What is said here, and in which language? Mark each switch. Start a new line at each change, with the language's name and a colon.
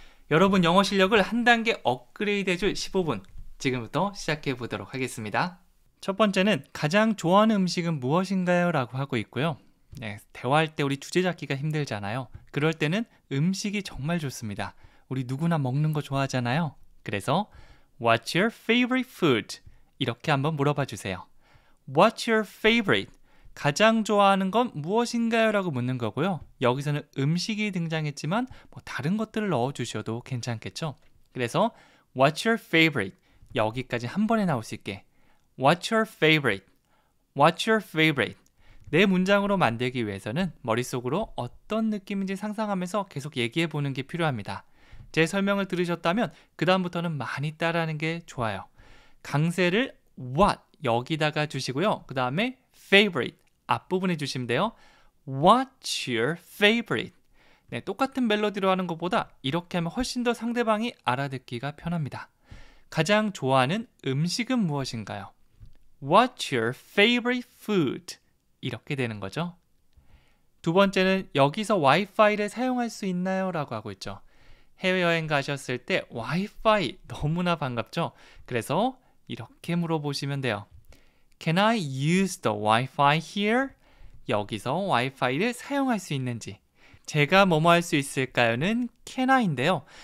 Korean: 여러분 영어 실력을 한 단계 업그레이드 해줄 15분, 지금부터 시작해 보도록 하겠습니다. 첫 번째는 가장 좋아하는 음식은 무엇인가요? 라고 하고 있고요. 대화할 때 우리 주제 잡기가 힘들잖아요. 그럴 때는 음식이 정말 좋습니다. 우리 누구나 먹는 거 좋아하잖아요. 그래서
English: What's your favorite food?
Korean: 이렇게 한번 물어봐 주세요.
English: What's your favorite?
Korean: 가장 좋아하는 건 무엇인가요? 라고 묻는 거고요. 여기서는 음식이 등장했지만 다른 것들을 넣어주셔도 괜찮겠죠? 그래서
English: What's your favorite?
Korean: 여기까지 한 번에 나올 수 있게
English: What's your favorite? What's your favorite?
Korean: 내 문장으로 만들기 위해서는 머릿속으로 어떤 느낌인지 상상하면서 계속 얘기해 보는 게 필요합니다. 제 설명을 들으셨다면 그 다음부터는 많이 따라하는 게 좋아요. 강세를 what 여기다가 주시고요. 그 다음에 favorite 앞부분에 주시면 돼요.
English: What's your favorite?
Korean: 똑같은 멜로디로 하는 것보다 이렇게 하면 훨씬 더 상대방이 알아듣기가 편합니다. 가장 좋아하는 음식은 무엇인가요?
English: What's your favorite food?
Korean: 이렇게 되는 거죠. 두 번째는 여기서 와이파이를 사용할 수 있나요? 라고 하고 있죠. 해외여행 가셨을 때 와이파이 너무나 반갑죠? 그래서 이렇게 물어보시면 돼요.
English: Can I use the Wi-Fi here?
Korean: 여기서 와이파이를 사용할 수 있는지. 제가 뭐뭐 할 수 있을까요?는 can I인데요.